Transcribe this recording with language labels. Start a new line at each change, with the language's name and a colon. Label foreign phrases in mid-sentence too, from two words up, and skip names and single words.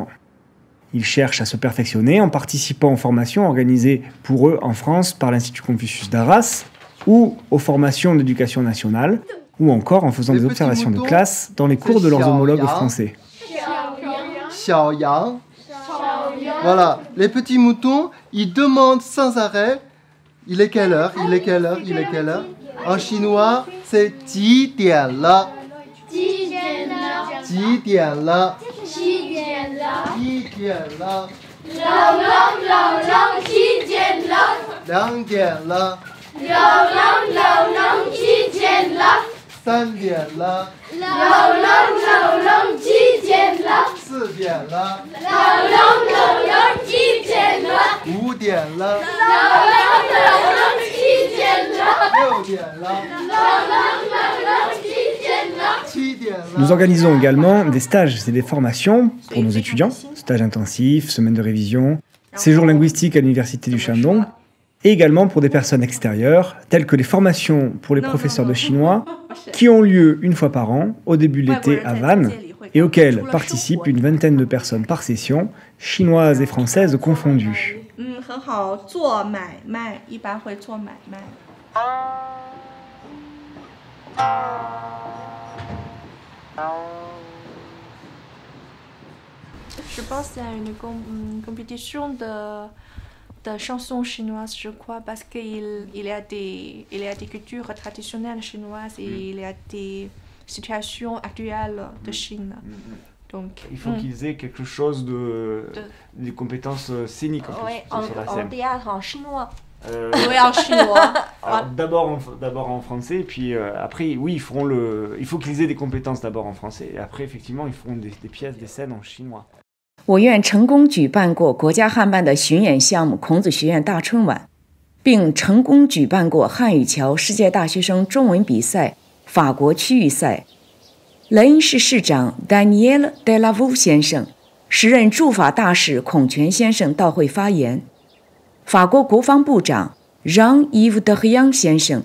French: Ils cherchent à se perfectionner en participant aux formations organisées pour eux en France par l'Institut Confucius d'Arras ou aux formations d'éducation nationale ou encore en faisant des observations de classe dans les cours de leurs homologues français. Xiao Yang. Voilà, les petits moutons, ils demandent sans arrêt il est quelle heure, il est quelle heure, il est quelle heure. En chinois, c'est
Chinese: 几点了 几点了 几点了 2点了 3点了 4点了 5点了 6点了 7点了
French: Nous organisons également des stages et des formations pour nos étudiants, stages intensifs, semaines de révision, séjours linguistiques à l'université du Shandong, et également pour des personnes extérieures, telles que les formations pour les professeurs de chinois, qui ont lieu une fois par an, au début de l'été à Vannes, et auxquelles participent une vingtaine de personnes par session, chinoises et françaises confondues.
Chinese: 很好做买卖，一般会做买卖。
French: Je pense à une compétition de chansons chinoises, je crois, parce qu'il y a des cultures traditionnelles chinoises et il y a des situations actuelles de Chine. Donc, il faut qu'ils aient quelque chose des compétences scéniques sur la scène. En théâtre, en chinois. Oui, en chinois. D'abord en français, puis après, oui, il faut qu'ils aient des compétences d'abord en français, et après, effectivement, ils feront des pièces, des scènes en chinois.
Chinese: 我院成功举办过国家汉办的巡演项目孔子学院大春晚，并成功举办过汉语桥世界大学生中文比赛法国区域赛。莱茵市市长 Daniel Delaveau 先生、时任驻法大使孔权先生到会发言，法国国防部长 Jean-Yves Le Drian 先生